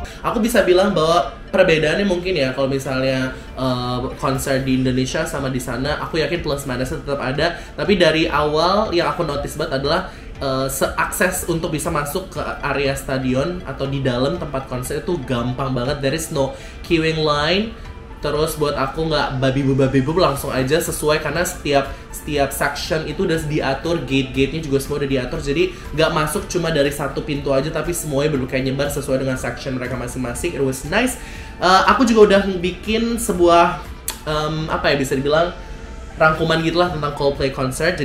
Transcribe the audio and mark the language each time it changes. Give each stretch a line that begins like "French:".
Indonesian: Aku bisa bilang bahwa perbedaannya mungkin ya kalau misalnya konser di Indonesia sama di sana, aku yakin plus minusnya tetap ada. Tapi dari awal yang aku notice banget adalah akses untuk bisa masuk ke area stadion atau di dalam tempat konser itu gampang banget.
English: There is no queuing line.
Indonesian: Terus buat aku nggak babi-bu langsung aja sesuai karena setiap section itu udah diatur, gate-nya juga semua udah diatur, jadi nggak masuk cuma dari satu pintu aja tapi semuanya kayak nyebar sesuai dengan section mereka masing-masing.
English: It was nice.
Indonesian: Aku juga udah bikin sebuah apa ya bisa dibilang rangkuman gitulah tentang Coldplay concert.